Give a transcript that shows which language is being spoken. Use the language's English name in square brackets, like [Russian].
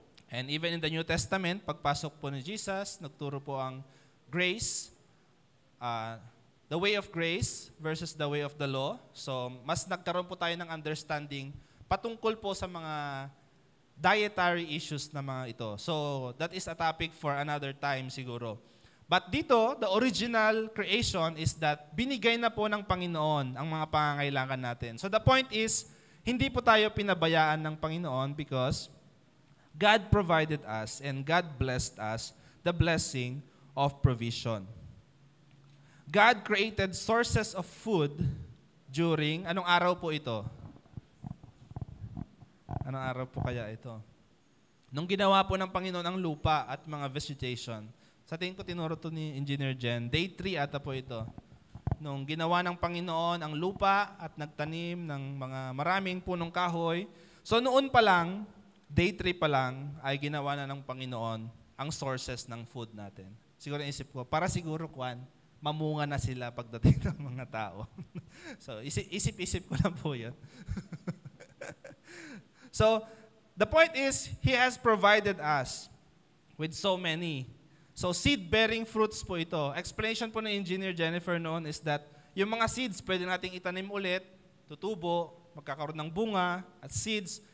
[English] And even in the New Testament, [Filipino] pagpasok po ni Jesus, nagturo po ang grace, [English] the way of grace versus the way of the law. [Filipino] So, mas nagkaroon po tayo ng understanding patungkol po sa mga dietary issues na mga ito. [English] So, that is a topic for another time siguro. [Filipino] But dito, [English] the original creation is that [Filipino] binigay na po ng Panginoon ang mga pangangailangan natin. [English] So the point is, [Filipino] hindi po tayo pinabayaan ng Panginoon [English] because God provided us and God blessed us the blessing of provision. God created sources of food during, [Filipino] anong araw po ito? Anong araw po kaya ito? Nung ginawa po ng Panginoon ang lupa at mga vegetation, sa tingin ko tinuro to ni Engineer Jen, day 3 ata po ito. Nung ginawa ng Panginoon ang lupa at nagtanim ng mga maraming punong kahoy, so noon pa lang, day 3 pa lang, ay ginawa na ng Panginoon ang sources ng food natin. Siguro isip ko, para siguro mamunga na sila pagdating ng mga tao. So isip-isip ko lang po yun. [English] So the point is, He has provided us with so many. [Filipino] So seed-bearing fruits po ito. Explanation po ng Engineer Jennifer noon is that yung mga seeds pwede nating itanim ulit, tutubo, magkakaroon ng bunga at seeds.